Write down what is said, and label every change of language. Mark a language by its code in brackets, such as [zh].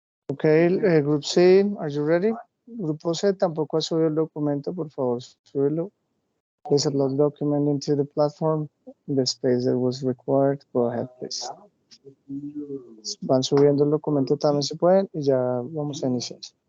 [en] Okay, Group C, are you ready? [es] Grupo C tampoco ha subido el documento, por favor, súbelo. [en] Please upload the document into the platform, the space that was required. Go ahead, please. [es] Van subiendo el documento también si pueden y ya vamos a iniciar.